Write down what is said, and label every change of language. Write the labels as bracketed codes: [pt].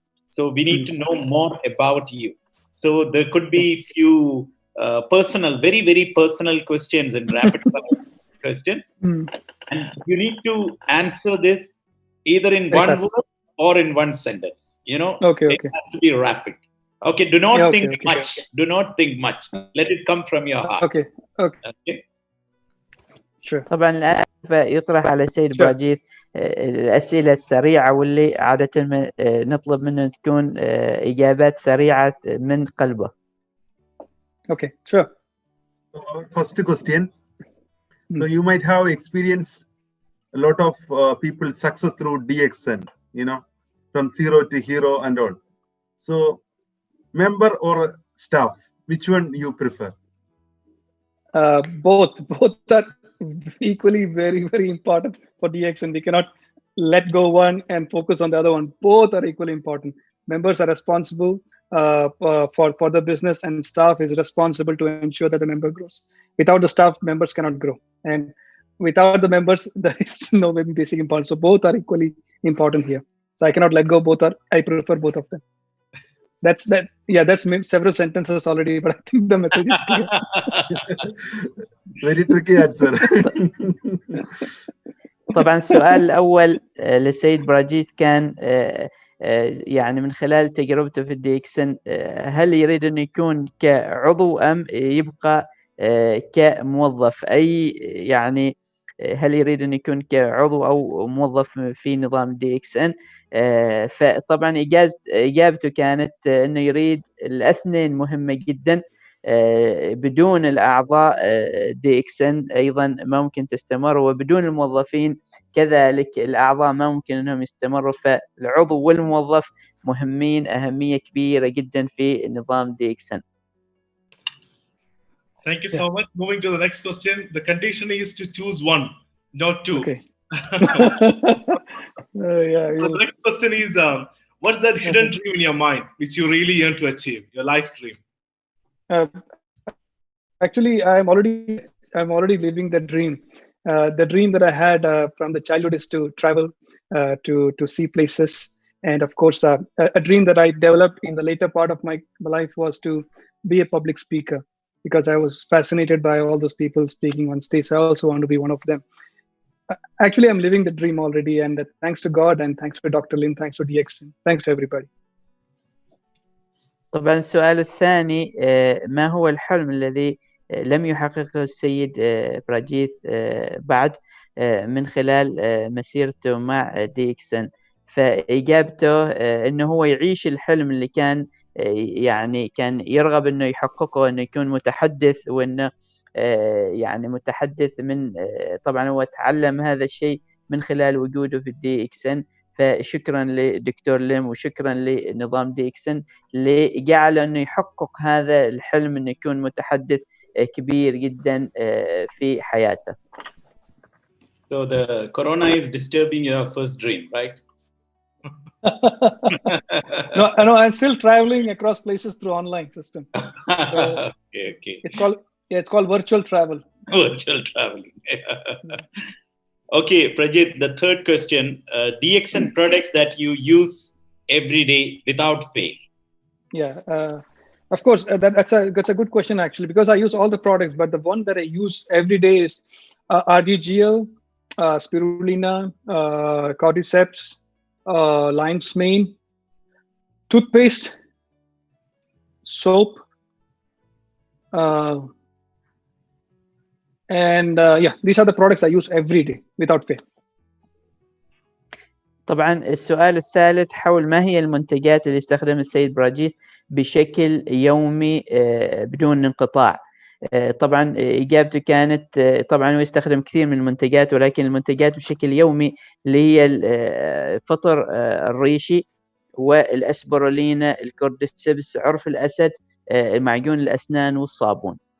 [en] So we need to know more about you. So there could be few personal, very, very personal questions in rapid fire questions. And you need to answer this either in one word or in one sentence. Okay. It has to be rapid. Okay, do not think much. Do not think much. Let it come from your heart. Okay. Sure. [ar] طبعا الآن يطرح على السيد براجيث الأسئلة السريعة واللي عادة نطلب منه تكون إجابات سريعة من قلبه. [en] Okay, sure. First question. So you might have experienced a lot of people success through DXN, from zero to hero and all. So member or staff, which one you prefer? Both are equally very, very important for DXN. We cannot let go one and focus on the other one. Both are equally important. Members are responsible for the business, and staff is responsible to ensure that the member grows. Without the staff, members cannot grow, and without the members, there is no basic importance. So both are equally important here. So I cannot let go. I prefer both of them. That's several sentences already, but I think the message is clear. Very tricky answer. [ar] طبعا السؤال الأول للسيد براجيث كان يعني من خلال تجربته في DXN، هل يريد أن يكون كعضو أم يبقى كموظف؟ أي يعني هل يريد أن يكون كعضو أو موظف في نظام DXN؟ فطبعا إجابته كانت أنه يريد الاثنين مهمة جدا. بدون الأعضاء DXN أيضا ما ممكن تستمر، وبدون الموظفين كذلك الأعضاء ما ممكن أنهم يستمروا. فالعضو والموظف مهمين أهمية كبيرة جدا في نظام DXN. [en] Thank you so much. Moving to the next question. The condition is to choose one, not two. Okay. So the next question is, what's that hidden dream in your mind which you really yearn to achieve, your life dream? Actually, I'm already living the dream. The dream that I had from the childhood is to travel, to see places, and of course, a dream that I developed in the later part of my life was to be a public speaker, because I was fascinated by all those people speaking on stage. So I also want to be one of them. Actually, I'm living the dream already, and thanks to God, and thanks to Dr. Lin, thanks to DXN, thanks to everybody. [ar] طبعا السؤال الثاني، ما هو الحلم الذي لم يحققه السيد براجيث بعد من خلال مسيرته مع DXN؟ فإجابته إنه هو يعيش الحلم اللي كان يعني كان يرغب إنه يحققه، إنه يكون متحدث، وإنه يعني متحدث من طبعا هو تعلم هذا الشيء من خلال وجوده في الدي اكس ان. فشكرا لدكتور ليم وشكرا لنظام دي اكس ان اللي جعله انه يحقق هذا الحلم انه يكون متحدث كبير جدا في حياته. [en] So the corona is disturbing your first dream, right? No, I'm still traveling across places through online system. So Okay. it's called virtual travel. Virtual traveling. Okay, Prajith, the third question: DXN products that you use every day without fail. Yeah, of course, that's a good question actually, because I use all the products, but the one that I use every day is RDGL, spirulina, cordyceps, lion's mane, toothpaste, soap, and yeah, these are the products I use every day without fail. [ar] طبعا السؤال الثالث حول ما هي المنتجات اللي يستخدمها السيد براجيث بشكل يومي بدون انقطاع. طبعا إجابته كانت طبعا هو يستخدم كثير من المنتجات، ولكن المنتجات بشكل يومي اللي هي الفطر الريشي والأسبرولينا، الكورديسيبس، عرف الأسد، معجون الأسنان والصابون.